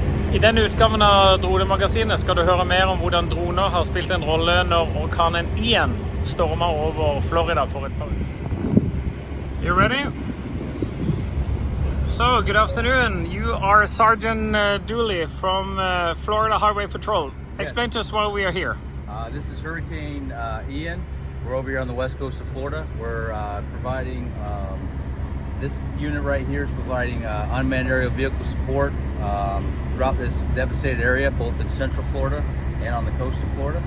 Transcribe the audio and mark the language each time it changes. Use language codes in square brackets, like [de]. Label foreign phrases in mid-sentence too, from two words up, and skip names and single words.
[no] I denne utgaven av Dronemagasinet skal du høre mer om hvordan droner har spilt en rolle når orkanen Ian stormer over Florida for et par uker. [en] You ready? So, good afternoon. You are Sergeant Dooley from Florida Highway Patrol. Yes. Explain to us why we are here. This is Hurricane Ian. We're over here on the west coast of Florida. We're providing, this unit right here is providing unmanned aerial vehicle support throughout this devastated area, both in central Florida and on the coast of Florida.